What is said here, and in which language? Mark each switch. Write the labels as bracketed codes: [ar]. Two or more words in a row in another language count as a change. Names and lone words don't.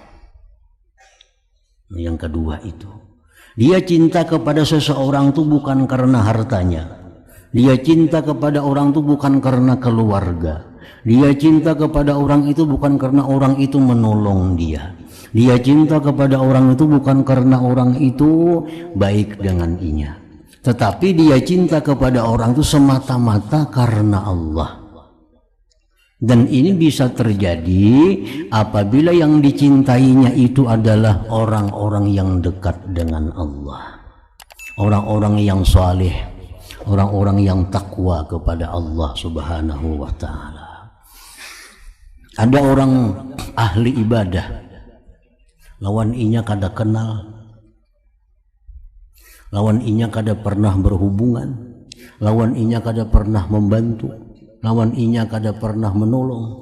[id] Yang kedua itu, dia cinta kepada seseorang itu bukan karena hartanya, dia cinta kepada orang itu bukan karena keluarga, dia cinta kepada orang itu bukan karena orang itu menolong dia, dia cinta kepada orang itu bukan karena orang itu baik dengan inya, tetapi dia cinta kepada orang itu semata-mata karena Allah. Dan ini bisa terjadi apabila yang dicintainya itu adalah orang-orang yang dekat dengan Allah. orang-orang yang saleh, orang-orang yang takwa kepada Allah [ar] سبحانه وتعالى. [bjn] Ada orang ahli ibadah, lawan inya kada kenal, lawan inya kada pernah berhubungan, lawan inya kada pernah membantu, lawan inya kada pernah menolong.